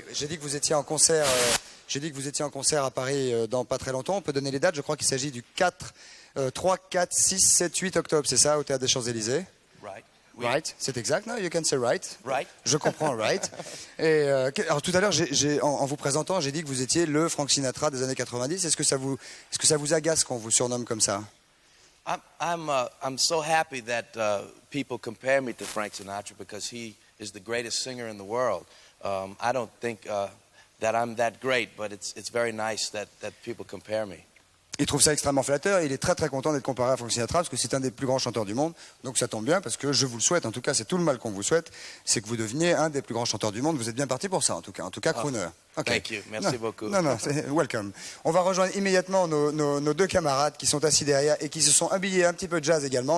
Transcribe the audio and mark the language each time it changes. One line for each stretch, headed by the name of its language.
French: J'ai dit que vous étiez en concert. J'ai dit que vous étiez en concert à Paris dans pas très longtemps. On peut donner les dates. Je crois qu'il s'agit du 3, 4, 6, 7, 8 octobre. C'est ça, au Théâtre des Champs-Élysées?
English: Right. Right,
French: c'est exact,
English: no? You can say right. Right.
French: Je comprends,
English: right.
French: Et alors tout à l'heure, en vous présentant, j'ai dit que vous étiez le Frank Sinatra des années 90. Est-ce que ça vous agace qu'on vous surnomme comme ça?
English: I'm so happy that people compare me to Frank Sinatra because he is the greatest singer in the world. I don't think that I'm that great, but it's very nice that people compare me.
French: Il trouve ça extrêmement flatteur et il est très très content d'être comparé à Frank Sinatra parce que c'est un des plus grands chanteurs du monde. Donc ça tombe bien parce que je vous le souhaite, en tout cas c'est tout le mal qu'on vous souhaite, c'est que vous deveniez un des plus grands chanteurs du monde. Vous êtes bien parti pour ça en tout cas crooner.
English: Okay. Thank you,
French: merci beaucoup. Non, c'est
English: welcome.
French: On va rejoindre immédiatement nos deux camarades qui sont assis derrière et qui se sont habillés un petit peu de jazz également.